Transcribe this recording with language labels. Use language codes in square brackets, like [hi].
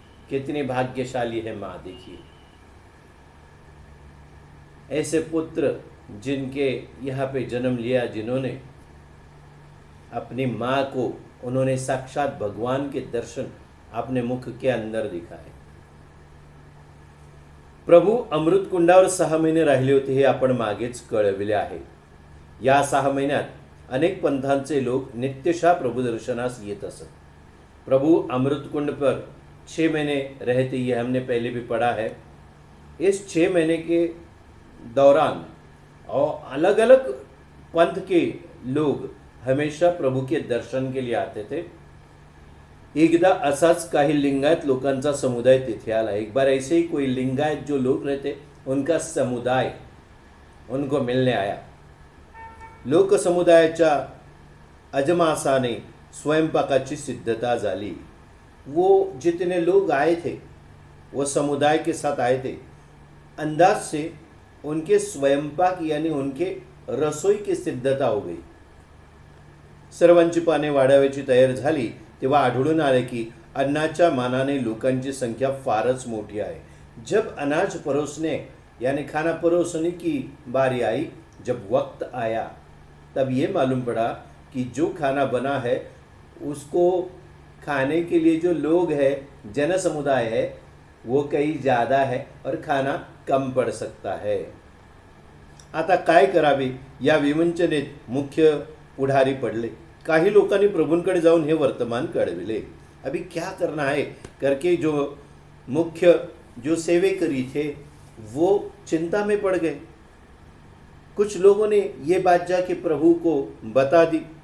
[hi] कितनी भाग्यशाली है माँ, देखिए ऐसे पुत्र जिनके यहाँ पे जन्म लिया, जिन्होंने अपनी माँ को, उन्होंने साक्षात भगवान के दर्शन अपने मुख के अंदर दिखाए। [mr] प्रभू अमृत कुंडावर 6 महिने राहिले होते हे आपण मागेच कळविले आहे। या 6 महिन्यात अनेक पंथांचे लोक नित्यशः प्रभु दर्शनास येत असत। [hi] प्रभु अमृत कुंड पर 6 महीने रहते, ये हमने पहले भी पढ़ा है। इस 6 महीने के दौरान और अलग अलग पंथ के लोग हमेशा प्रभु के दर्शन के लिए आते थे। [mr] एकदा असाच काही लिंगायत लोकांचा समुदाय तिथे आला। [hi] एक बार ऐसे ही कोई लिंगायत जो लोग रहते, उनका समुदाय उनको मिलने आया। [mr] लोक समुदायाच्या अजमासाने स्वयंपाकाची सिद्धता झाली। [hi] वो जितने लोग आए थे, वो समुदाय के साथ आए थे, अंदाज से उनके स्वयंपाक यानी उनके रसोई की सिद्धता हो गई। [mr] सर्वांची पाने वाढाव्याची तयार झाली तेव्हा आढळून आले की अन्नाच्या मानाने लोकांची संख्या फारच मोठी आहे। [hi] जब अनाज परोसने यानी खाना परोसने की बारी आई, जब वक्त आया, तब ये मालूम पड़ा कि जो खाना बना है उसको खाने के लिए जो लोग हैं, जन समुदाय है, वो कहीं ज़्यादा है और खाना कम पड़ सकता है। [mr] आता काय करावे या विवंचनेत मुख्य पुढारी पडले। काही लोकांनी प्रभूंकडे जाऊन हे वर्तमान कळविले। [hi] अभी क्या करना है करके जो मुख्य जो सेवेकरी थे वो चिंता में पड़ गए। कुछ लोगों ने ये बात जाके प्रभु को बता दी।